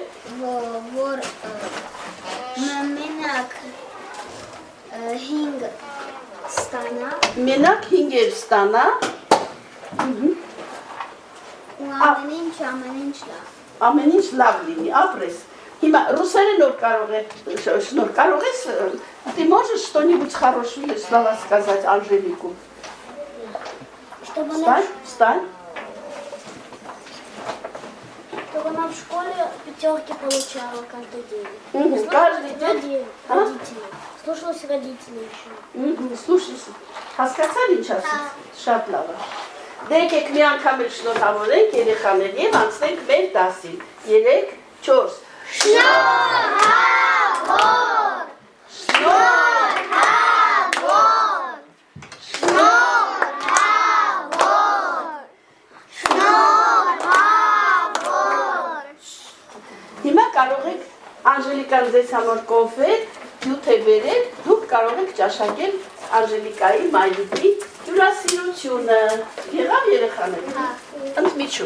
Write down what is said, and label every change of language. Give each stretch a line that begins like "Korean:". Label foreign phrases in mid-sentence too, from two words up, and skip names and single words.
Armenian: Որ մենակ 5 ստանա։ Մենակ 5 ստանա։ Ու ամեն ինչ լավ։ Ամեն ինչ լավ լինի, ապրես։ Հիմա русերենով կարող ես,
Russian: ты можешь что-нибудь хорошее слова сказать Анжелику? Встань. Чтобы она в школе 5 получала каждый день. Каждый день? Родители. Слушалась родителей еще. Слушайся.
Armenian: Հասկացա՞ր ինչ ասես։ Շատ լավ է։ Դե եկեք մի անգամ էլ շնորհավորենք երեխաներին եւ անցնենք մեր դասին։ 3, 4 Հիմա կարող եք Անժելիկան ձեզ համար կոնֆետ, հյութ է բերել, դուք կարող եք ճաշակել Անժելիկայի մայրիկի հյուրասիրությունը։ Եղավ երեխաներ։ Ընդմիջում։